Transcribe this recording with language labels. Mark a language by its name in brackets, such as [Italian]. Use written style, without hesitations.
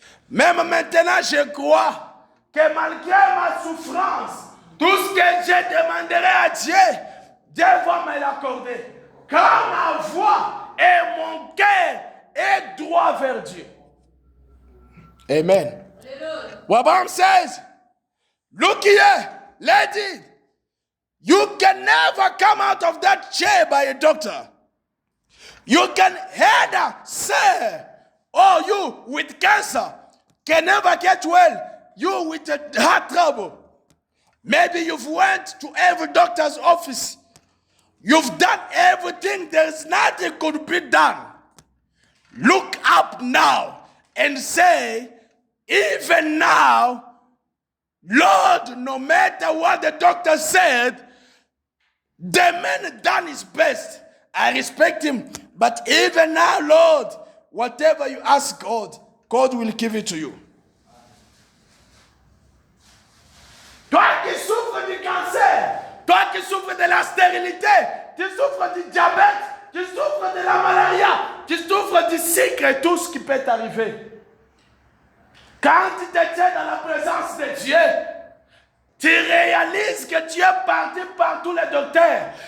[French] Même maintenant je crois que malgré ma souffrance, tout ce que je demanderai à Dieu, Dieu va me l'accorder. Car ma voix et mon cœur est droit vers Dieu. Amen. [English] Abraham says, look here, lady, you can never come out of that chair by a doctor. You can either say, oh, you with cancer can never get well. You with a heart trouble. Maybe you've went to every doctor's office. You've done everything. There's nothing could be done. Look up now and say, even now, Lord, no matter what the doctor said, the man done his best. I respect him. But even now, Lord, whatever you ask God, God will give it to you. [French] Toi qui souffres du cancer, toi qui souffres de la stérilité, tu souffres du diabète, tu souffres de la malaria, tu souffres du sucre et tout ce qui peut t'arriver. Quand tu te tiens dans la présence de Dieu, tu réalises que tu es parti par tous les docteurs.